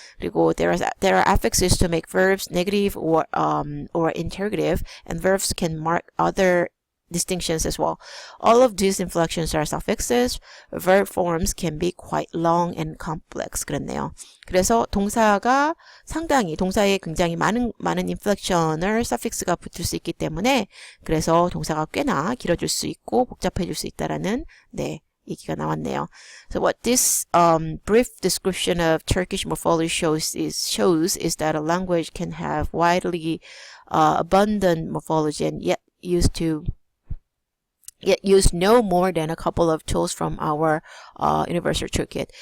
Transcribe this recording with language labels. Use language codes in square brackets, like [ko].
[en] 그리고 there are affixes to make verbs negative or interrogative, and verbs can mark other distinctions as well. All of these inflections are suffixes. Verb forms can be quite long and complex. [ko] 그랬네요. 그래서 동사에 굉장히 많은 inflection을 suffix가 붙을 수 있기 때문에, 그래서 동사가 꽤나 길어질 수 있고 복잡해질 수 있다라는 얘기가 나왔네요. [en] So what this brief description of Turkish morphology shows is that a language can have widely abundant morphology and yet use no more than a couple of tools from our universal toolkit.